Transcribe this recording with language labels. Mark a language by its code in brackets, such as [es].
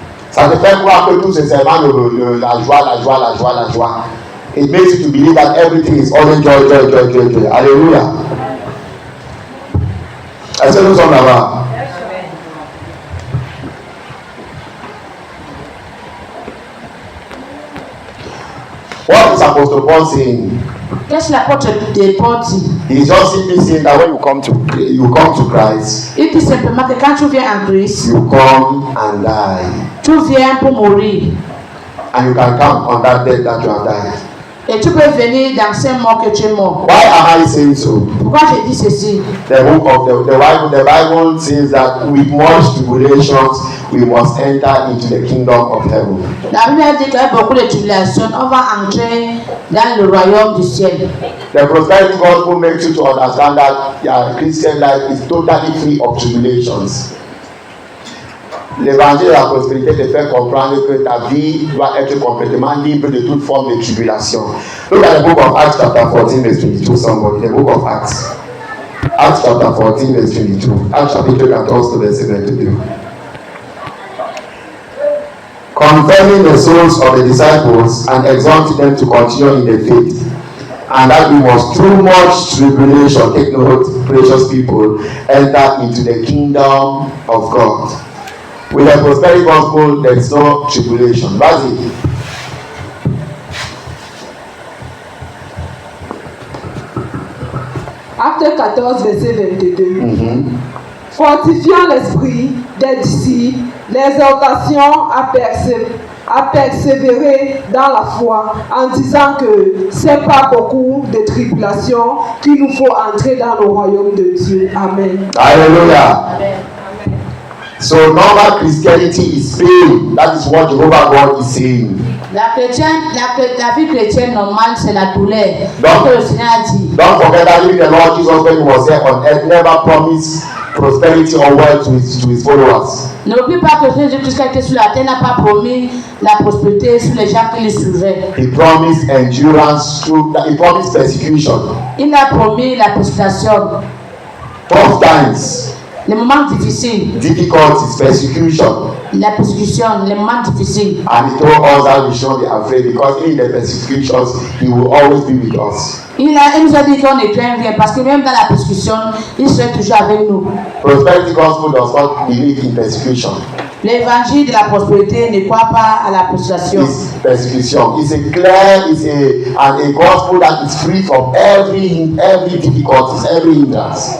[fr] Ça te fait croire que tout c'est seulement la joie. [en] It makes you to believe that everything is only joy. Hallelujah. [fr] Est-ce que nous sommes là-bas? [en] What is Apostle Paul saying? [fr] Qu'est-ce que l'apôtre de Paul dit? [en] He's just simply saying that when you come to Christ, [fr] Il dit simplement que quand tu viens en Christ, [en] you come and die, [fr] tu viens pour mourir. [en] and you can count on that death that you have died. [fr] Et tu peux venir dans ces morts que tu es mort. [en] Why am I saying so? [fr] Pourquoi je dis ceci? [en] The book of the Bible says that with much tribulations we must enter into the kingdom of heaven. [fr] La Bible dit qu'avec beaucoup de tribulations, on va entrer dans le royaume du ciel. [en] The prosperity gospel makes you to understand that your Christian life is totally free of tribulations. [fr] L'évangile de la prospérité te fait comprendre que ta vie doit être complètement libre de toute forme de tribulation. [en] Look at the book of Acts chapter 14 verse 22, somebody. The book of Acts. Acts chapter 14 verse 22. Acts [fr] chapitre 14 verset 22. [en] Confirming the souls of the disciples and exhorting them to continue in the faith, and that we must through much tribulation, take note, precious people, enter into the kingdom of God. With the prosperity gospel, there is no tribulation. That's it. [fr] Acte 14, verset 22. Fortifiant l'esprit des disciples, l'exhortation à persévérer dans la foi, en disant que c'est pas beaucoup de tribulations qu'il nous faut entrer dans le royaume de Dieu. Amen. Hallelujah. Amen. [en] So normal Christianity is pain. That is what Jehovah God is saying. [fr] La vie chrétienne normale, c'est la douleur. Donc, Que le Seigneur a dit. [en] don't forget that even the Lord Jesus, when he was here on earth, never promised prosperity or wealth to his followers. [fr] N'oublie pas que Jésus-Christ qui était sur la terre n'a pas promis la prospérité sur les gens qui le suivaient. [en] He promised endurance he promised persecution. [fr] Il a promis la persécution. [en] Tough times, [fr] Les moments difficiles, [en] difficulties, persecution. [fr] la persécution, les moments difficiles. [en] And he told us that we shouldn't be afraid because in the persecutions, he will always be with us. [fr] Il nous a dit qu'on ne craint rien parce que même dans la persécution, il serait toujours avec nous. [en] Prosperity gospel does not believe in persecution. [fr] L'évangile de la prospérité ne croit pas à la persécution. [en] It's persecution. It's a gospel that is free from every difficulties, every hindrance.